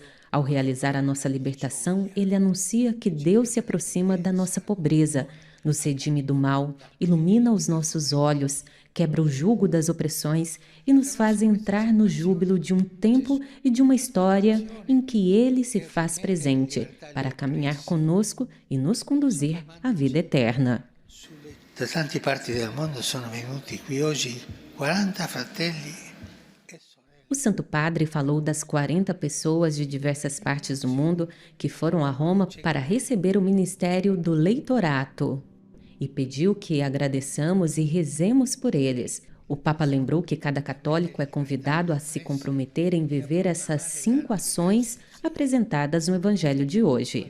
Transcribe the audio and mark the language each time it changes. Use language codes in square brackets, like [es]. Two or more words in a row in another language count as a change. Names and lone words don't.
[pt] Ao realizar a nossa libertação, ele anuncia que Deus se aproxima da nossa pobreza, nos redime do mal, ilumina os nossos olhos, quebra o jugo das opressões e nos faz entrar no júbilo de um tempo e de uma história em que ele se faz presente, para caminhar conosco e nos conduzir à vida eterna. [it] Da tante parti del mondo sono venuti qui oggi 40 fratelli. [pt] O Santo Padre falou das 40 pessoas de diversas partes do mundo que foram a Roma para receber o ministério do leitorato e pediu que agradeçamos e rezemos por eles. O Papa lembrou que cada católico é convidado a se comprometer em viver essas 5 ações apresentadas no Evangelho de hoje.